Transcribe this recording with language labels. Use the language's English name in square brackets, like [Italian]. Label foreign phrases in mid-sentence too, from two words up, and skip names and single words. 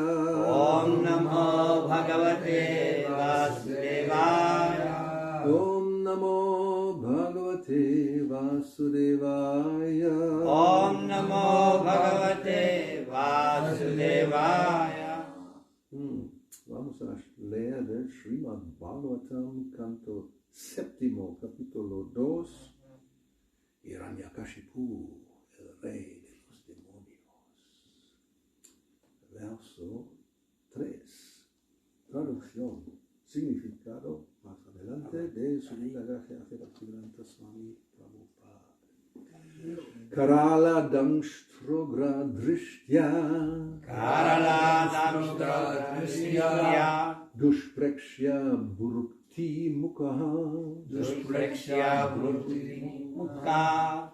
[Sanskrit] ॐ नमो भगवते वासुदेवाय. ॐ नमो भगवते वासुदेवाय. ॐ नमो भगवते वासुदेवाय. [Spanish] Vamos a leer del Srimad Bhagavatam, canto séptimo, capítulo 2, Hiranyakashipu, el rey de los demonios. Verso 3. Traducción, significado, más adelante, de Srila Gracia Bhaktivedanta Swami Prabhupada. [Sanskrit] कराल दंष्ट्रोग्र दृष्ट्या. कराल दंष्ट्र दृष्ट्या. दुष्प्रेक्ष्य भ्रुकुटि मुखः. दुष्प्रेक्ष्य भ्रुकुटि मुख.